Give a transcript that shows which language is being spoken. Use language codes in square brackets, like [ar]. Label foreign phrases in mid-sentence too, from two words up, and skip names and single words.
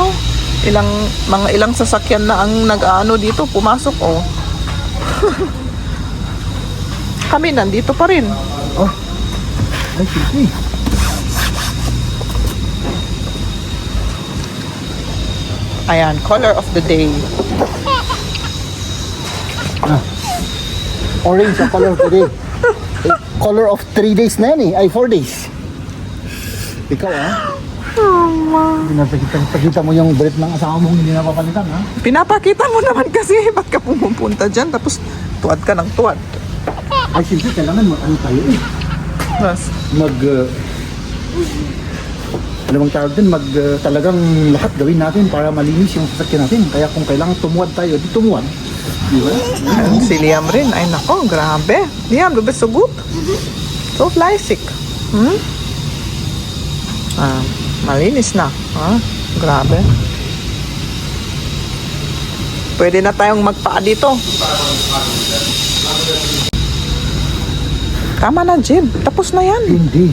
[tl] Ilang sasakyan na ang nag-ano dito. Pumasok, oh. Kami nandito pa rin. oh, ay siyempre. Ayan, [en] color of the day. [tl] Orange ang [en] color today. Color of 3 days [tl] na yan eh. Ay, 4 days. Ikaw Pinapakita mo yung brief ng asawa mo hindi napapalitan ha? Pinapakita mo naman kasi. Ba't ka pumupunta dyan? Tapos tuwad ka ng tuwad. Ay, siyempre kailangan ano tayo eh. Yes. Ano bang tawag din? Talagang lahat gawin natin para malinis yung sasakyan natin. Kaya kung kailangan tumuwad tayo, di tumuwad. Di ba? Si Liam rin. Ay nako, grabe. Liam, [de] du bist so gut. So fleißig. [tl] Malinis na. Grabe. Pwede na tayong magpaa dito. Tama na, Jib. Tapos na yan. Hindi.